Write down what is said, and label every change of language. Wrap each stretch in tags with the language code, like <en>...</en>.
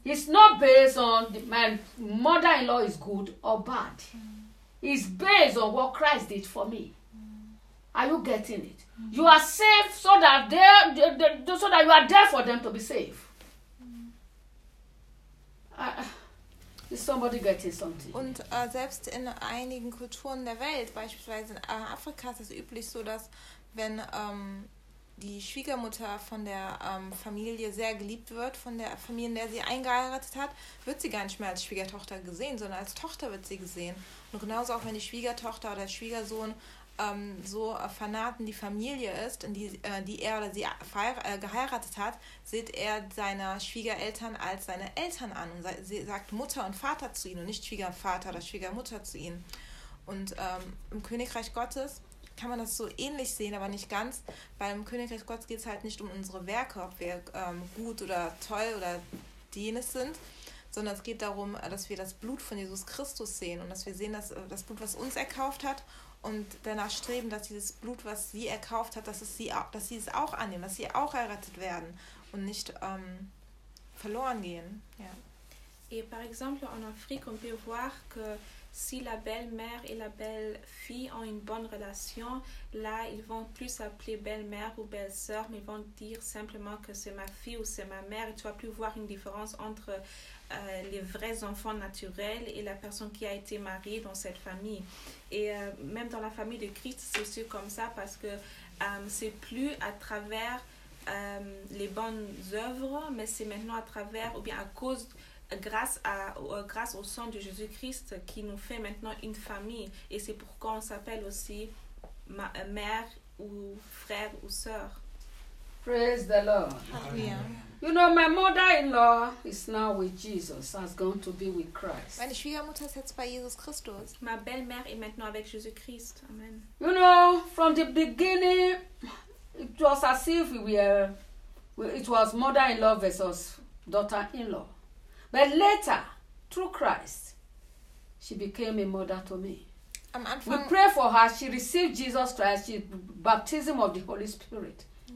<en>It's not based on my mother-in-law is good or bad. It's based on what Christ did for me. Are you getting it? You are saved so that you are there for them to be saved. Somebody getting something.</en> <de>Und selbst in einigen Kulturen der Welt, beispielsweise in Afrika, ist es üblich so, dass wenn die Schwiegermutter von der Familie sehr geliebt wird, von der Familie, in der sie eingeheiratet hat, wird sie gar nicht mehr als Schwiegertochter gesehen, sondern als Tochter wird sie gesehen. Und genauso auch, wenn die Schwiegertochter oder Schwiegersohn Fanat in die Familie ist, in die er oder sie geheiratet hat, sieht er seine Schwiegereltern als seine Eltern an und sagt Mutter und Vater zu ihnen und nicht Schwiegervater oder Schwiegermutter zu ihnen. Und im Königreich Gottes kann man das so ähnlich sehen, aber nicht ganz. Beim Königreich Gottes geht es halt nicht um unsere Werke, ob wir gut oder toll oder jenes sind, sondern es geht darum, dass wir das Blut von Jesus Christus sehen und dass wir sehen, dass das Blut, was uns erkauft hat, und danach streben, dass dieses Blut, was sie erkauft hat, dass sie es auch annehmen, dass sie auch errettet werden und nicht verloren gehen. Ja.</de> <fr>Et par exemple en Afrique, on peut voir que si la belle-mère et la belle-fille ont une bonne relation, là ils vont plus appeler belle-mère ou belle-sœur, mais ils vont dire simplement que c'est ma fille ou c'est ma mère. Et tu vas plus voir une différence entre les vrais enfants naturels et la personne qui a été mariée dans cette famille. Et même dans la famille de Christ, c'est sûr comme ça parce que c'est plus à travers les bonnes œuvres, mais c'est maintenant à travers, ou bien à cause, grâce au sang de Jésus-Christ qui nous fait maintenant une famille. Et c'est pourquoi on s'appelle aussi mère ou frère ou sœur.</fr> <en>Praise the Lord. Amen. You know, my mother-in-law is now with Jesus, has gone to be with Christ.</en> <de>Meine Schwiegermutter ist jetzt bei Jesus Christus.</de> <fr>Ma belle-mère est maintenant avec Jésus-Christ.</fr> <en>Amen. You know, from the beginning, it was as if it was mother-in-law versus daughter-in-law. But later, through Christ, she became a mother to me.</en> <de>am Anfang</de> <en>we pray for her, she received Jesus Christ, the baptism of the Holy Spirit.</en>